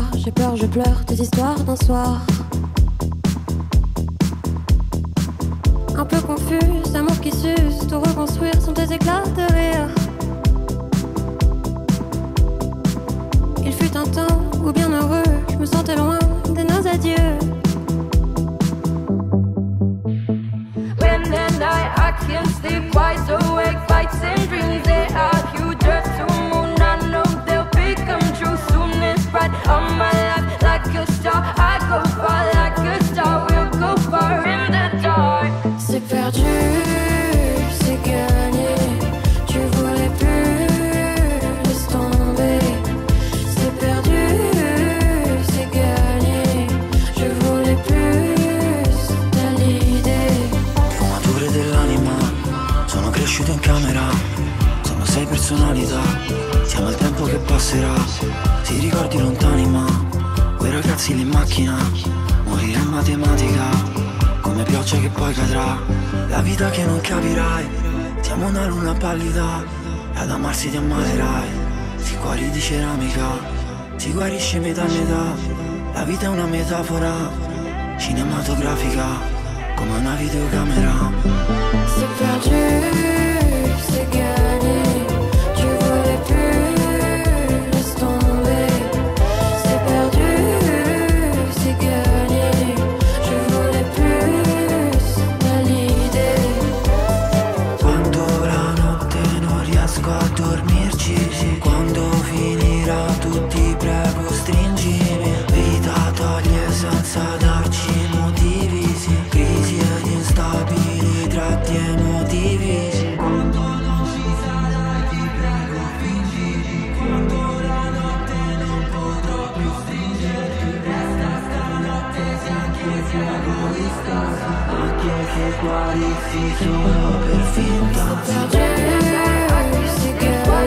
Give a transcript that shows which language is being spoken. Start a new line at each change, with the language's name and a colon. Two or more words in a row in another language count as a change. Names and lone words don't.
French: J'ai peur, je pleure, tes histoires d'un soir. Un peu confuse, amour qui s'use. Tout reconstruire sont tes éclats de rire. Il fut un temps où bien heureux, je me sentais loin de nos adieux.
English: When at night I can't sleep, wide awake, fights and dreams. They are huge, earth to moon. I know they'll become true soon. It's bright on my life like a star. I go far like a star. We'll go far in the dark.
French: C'est perdu, c'est gagné. Tu voulais plus, laisse tomber. C'est perdu, c'est gagné. Je voulais plus dall'idée.
Italian: Sfumature dell'anima, sono cresciuto in camera. Sono 6 personalità, siamo al tempo che passerà. Ti ricordi lontani ma, quei ragazzi lì in macchina. Morire in matematica, come pioggia che poi cadrà. La vita che non capirai, siamo una luna pallida. E ad amarsi ti ammalerai. Si cuori di ceramica, si guarisce metà e metà. La vita è una metafora cinematografica, come una videocamera.
French: C'est perdu, c'est gagné. Tu voulais plus, laisse tomber. C'est perdu, c'est gagné. Je voulais plus dall'idée.
Italian: Quando la notte non riesco a dormirci, quando finirà tu ti prego stringimi. Vita toglie senza darci motivi, sì. Crisi ed instabili tratti emotivi, sì. Quando non ci sarai ti prego fingimi. Quando la notte non potrò più stringerti. Resta stanotte se anche sia egoista, anche se guarissi solo per finta.
French: Perdu, c'est gagné.